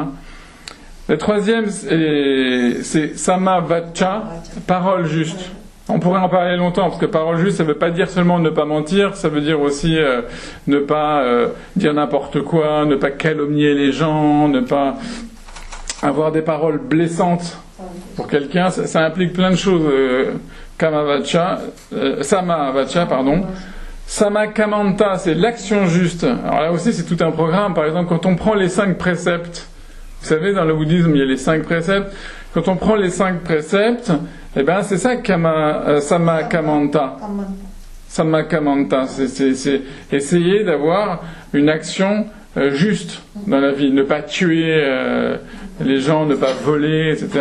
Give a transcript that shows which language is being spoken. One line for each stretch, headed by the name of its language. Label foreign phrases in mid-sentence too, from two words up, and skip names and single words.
French: Le troisième, c'est
Pali: Sama Vacha,
French: parole juste. On pourrait en parler longtemps, parce que parole juste, ça ne veut pas dire seulement ne pas mentir, ça veut dire aussi ne pas dire n'importe quoi, ne pas calomnier les gens, ne pas avoir des paroles blessantes pour quelqu'un. Ça implique plein de choses.
Pali: Sama Vacha, pardon. Sama Kamanta,
French: c'est l'action juste. Alors là aussi, c'est tout un programme. Par exemple, quand on prend les 5 préceptes, vous savez, dans le bouddhisme, il y a les 5 préceptes. Quand on prend les 5 préceptes, eh ben, c'est ça
Pali: Sama Kamanta. Sama Kamanta,
French: c'est essayer d'avoir une action juste dans la vie, ne pas tuer les gens, ne pas voler, etc.